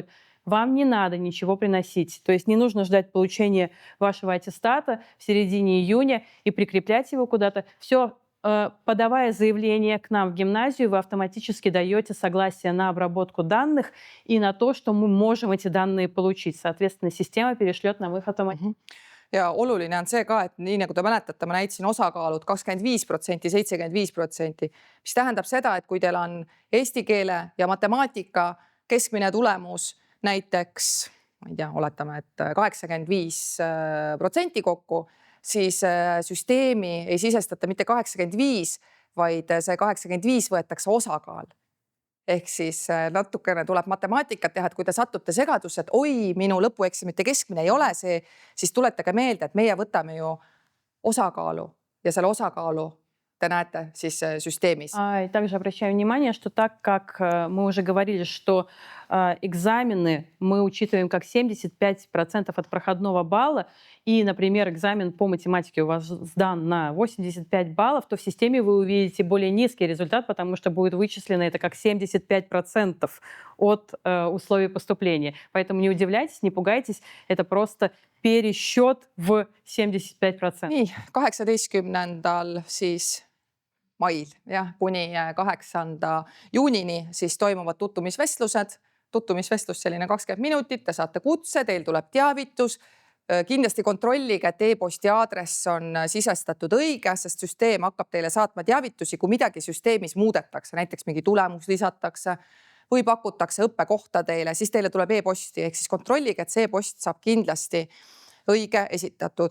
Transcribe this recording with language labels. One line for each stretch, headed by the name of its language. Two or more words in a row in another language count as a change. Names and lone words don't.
Russian: Вам не надо ничего приносить. То есть не нужно ждать получения вашего аттестата в середине июня и прикреплять его куда-то. Все, подавая заявление к нам в гимназию, вы автоматически даете согласие на обработку данных и на то, что мы можем эти данные получить. Соответственно, система перешлет нам их автоматически.
Estonian: Ja oluline on see ka, et nii nagu te mäletate, ma näitasin osakaalud 25%, 75%, mis tähendab seda, et kui teil on eesti keele ja matemaatika keskmine tulemus näiteks, ma ei tea, oletame, et 85% kokku, siis süsteemi ei sisestata mitte 85, vaid see 85 võetakse osakaal. Ehk siis natukene tuleb matemaatikat teha, et kui te satute segadusse, et oi, minu lõpueksamite keskmine ei ole see, siis tuletage meelde, et meie võtame ju osakaalu ja selle osakaalu te näete siis süsteemis.
Russian: Также обращаю внимание, что так как мы уже говорили, что экзамены мы учитываем как 75% от проходного балла, и, например, экзамен по математике у вас сдан на 85 баллов, то в системе вы увидите более низкий результат, потому что будет вычислено это как 75% от условий поступления. Поэтому не удивляйтесь, не пугайтесь, это просто пересчет в 75%.
Estonian: Nii, 18. siis mail kuni 8. juunini siis toimuvad tutvumisvestlus selline 20 minutit, te saate kutse, teil tuleb teavitus. Kindlasti kontrollige, et e-posti aadress on sisestatud õige, sest süsteem hakkab teile saatma teavitusi, kui midagi süsteemis muudetakse, näiteks mingi tulemus lisatakse või pakutakse õppekohta teile, siis teile tuleb e-posti, ehk siis kontrollige, et see e-post saab kindlasti õige esitatud.